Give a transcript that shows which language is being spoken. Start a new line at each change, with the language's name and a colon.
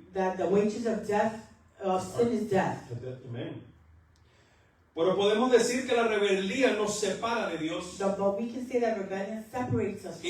English: That the wages of sin is death.
Spanish: Amén. Pero podemos decir que la rebeldía nos separa de Dios.
English: But we can say that rebellion separates us from